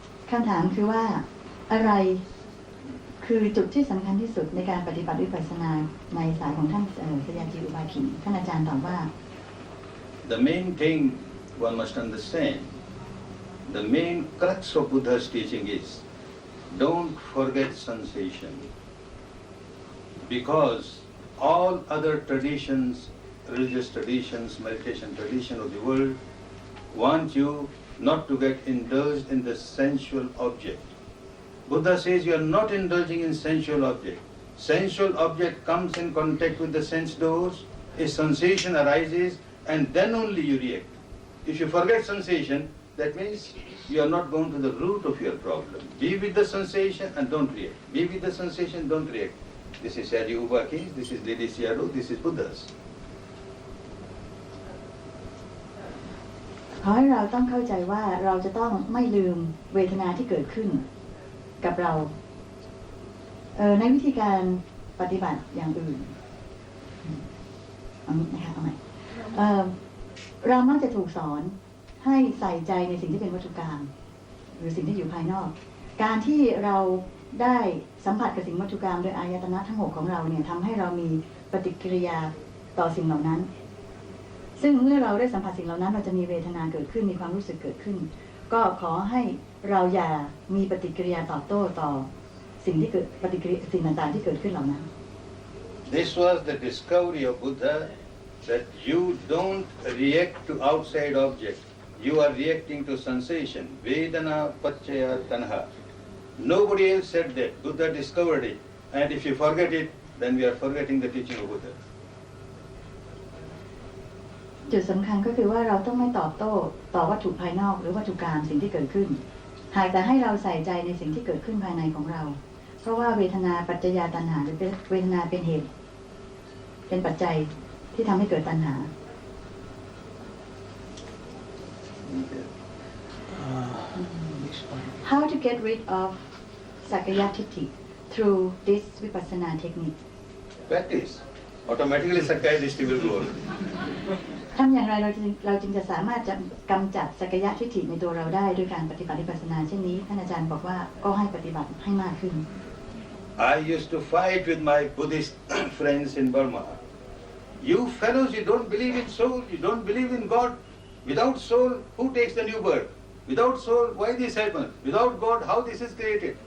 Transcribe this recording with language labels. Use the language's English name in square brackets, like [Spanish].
[Thai] คำถามคือว่าอะไรคือจุดที่สำคัญที่สุดในการปฏิบัติวิปัสสนาในสายของท่านสยามจีอุบาคินท่านอาจารย์ตอบว่า [English] The main thing one must understand, the main crux of Buddha's teaching is don't forget sensation, because all other traditions religious traditions, meditation tradition of the world want you not to get indulged in the sensual object. Buddha says you are not indulging in sensual object. Sensual object comes in contact with the sense doors, a sensation arises, and then only you react. If you forget sensation, that means you are not going to the root of your problem. Be with the sensation and don't react. Be with the sensation, don't react. This is Shadi Uba case, this is Lady Siado, this is Buddha's. [Thai] ขอให้เราต้องเข้าใจว่าเราจะต้องไม่ลืมเวทนาที่เกิดขึ้นกับเราในวิธีการปฏิบัติอย่างอื่นนะคะเอาใหม่เรามักจะถูกสอนให้ใส่ใจในสิ่งที่เป็นวัตถุกรรมหรือสิ่งที่อยู่ภายนอกการที่เราได้สัมผัสกับสิ่งวัตถุกรรมโดยอายตนะทั้ง6ของเราเนี่ยทำให้เรามีปฏิกิริยาต่อสิ่งเหล่านั้น ซึ่งเมื่อเราได้สัมผัสสิ่งเหล่านั้นเราจะมีเวทนาเกิดขึ้นมีความรู้สึกเกิดขึ้นก็ขอให้เราอย่ามีปฏิกิริยาตอบโต้ต่อสิ่งที่เกิดปฏิกิริยาสิ่งต่างๆที่เกิดขึ้นเหล่านั้น [English] This was the discovery of Buddha that you don't react to outside object. You are reacting to sensation. [Pali] Vedana Pachaya Tanha. [English] Nobody else said that. Buddha discovered it. And if you forget it, then we are forgetting the teaching of Buddha. [Thai] จุดสำคัญก็คือว่าเราต้องไม่ตอบโต้ต่อวัตถุภายนอกหรือวัตถุกรรมสิ่งที่เกิดขึ้นหากแต่ให้เราใส่ใจในสิ่งที่เกิดขึ้นภายในของเราเพราะว่าเวทนาปัจจยาตัณหาหรือเวทนาเป็นเหตุเป็นปัจจัยที่ทำให้เกิดตัณหา [English] How to get rid of Sakayaทิฏฐิ through this vipassana technique Practice. Automatically Sakaya Dishti will go away. [Thai] ทำอย่างไรเราจึงจะสามารถจะกำจัดสักยะทิฏฐิในตัวเราได้ด้วยการปฏิบัติวิปัสสนาเช่นนี้ท่านอาจารย์บอกว่าก็ให้ปฏิบัติให้มากขึ้น [English] I used to fight with my Buddhist friends in Burma. You fellows, you don't believe in soul, you don't believe in God. Without soul, who takes the new birth? Without soul, why this happens? Without God, how this is created?